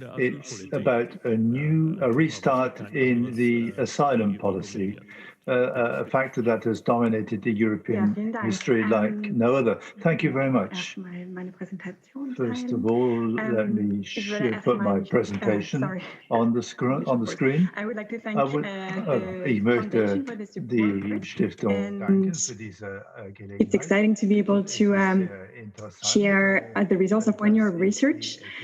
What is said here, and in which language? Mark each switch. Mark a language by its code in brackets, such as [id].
[en] It's about a restart in the asylum policy, a factor that has dominated the European history like no other. Thank you very much. First of all, let me put my presentation on the screen. I would like to thank [de] Ich möchte die Stiftung danken für diese Gelegenheit. [en] It's exciting to be able to share the results of 1 year of research.